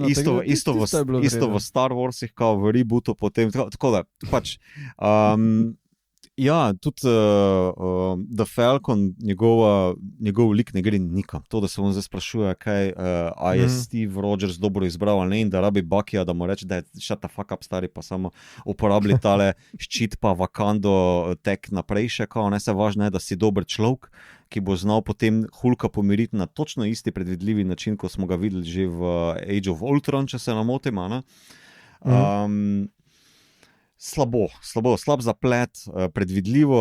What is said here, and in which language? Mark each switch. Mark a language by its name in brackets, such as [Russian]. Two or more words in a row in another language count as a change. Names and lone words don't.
[Slovenian] Isto v Star Warsih, v rebootu potem. Tako da, pač, Ja, tudi The Falcon, njegov lik ne gre nikam. To, da se on zdaj sprašuje, kaj je Steve Rogers dobro izbral ali ne, in da rabi Buckyja, da mu reče, da je [English] shut the fuck up, [Slovenian] stari, pa samo uporablja tale ščit pa Wakando tek naprej še, kao, ne, se važno je, da si dober človek, ki bo znal potem Hulka pomiriti na točno isti predvidljivi način, kot smo ga videli že v Age of Ultron, če se ne motim, ne. Slab zaplet, predvidljivo.